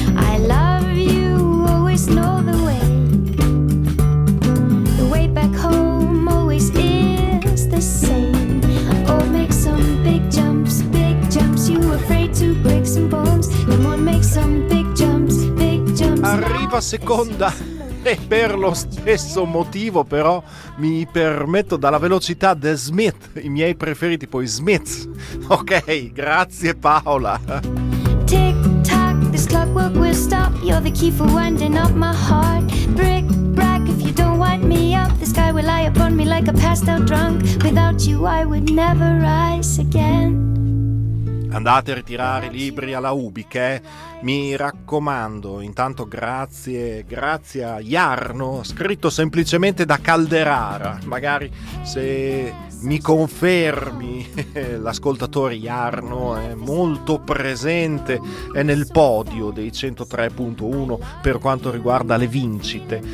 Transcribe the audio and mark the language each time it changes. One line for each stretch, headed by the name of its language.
English: I love you, always know the way. The way back home always is the same. Oh, make some big jumps, you afraid to break some bones. Come on, make some big jumps.
Italian: Arriva seconda. E per lo stesso motivo però mi permetto, dalla velocità The Smith, i miei preferiti, poi Smith. Ok, grazie Paola.
English: Tick tock, this clockwork will stop. You're the key for winding up my heart. Brick brack, if you don't wind me up, the sky will lie upon me like a passed out drunk. Without you I would never rise again.
Italian: Andate a ritirare i libri alla Ubic, mi raccomando. Intanto grazie a Jarno, scritto semplicemente da Calderara. Magari se mi confermi, l'ascoltatore Jarno è molto presente, è nel podio dei 103.1 per quanto riguarda le vincite.